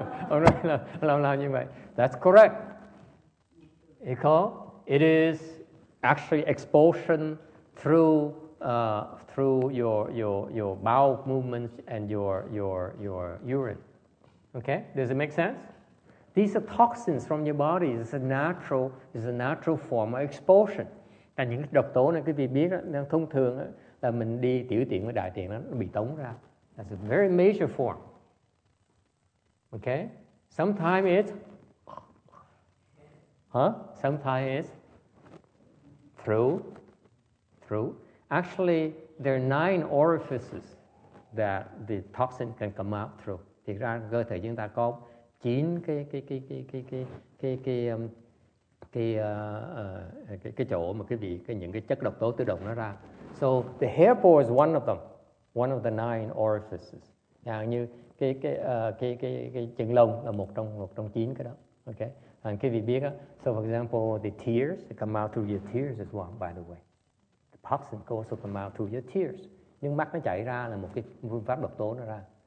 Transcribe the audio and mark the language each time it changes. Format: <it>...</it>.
<vi>Ông nói là làm như vậy.</vi> <en>That's correct. Because it is actually expulsion through through your bowel movements and your urine. Okay, does it make sense? These are toxins from your body. It's a natural form of expulsion.</en> <vi>Là những cái độc tố này quý vị biết đó, thông thường là mình đi tiểu tiện với đại tiện nó bị tống ra.</vi> <en>That's a very major form. Okay? Sometimes it's through. Actually, there are 9 orifices that the toxin can come out through.</en> <vi>Thì ra cơ thể chúng ta có 9 cái chỗ mà những cái chất độc tố tự động nó ra.</vi> <en>So the hair pore is one of them, one of the 9 orifices.</en> <vi>Như cái chân lông là một trong 9 cái đó.</vi> <en>Okay. And</en> <vi>quý vị biết á,</vi> <en>so for example, the tears they come out through your tears as well. By the way, the toxin also come out through your tears.</en> <vi>Nhưng mắt nó chảy ra là một cái phương pháp độc tố nó ra.</vi>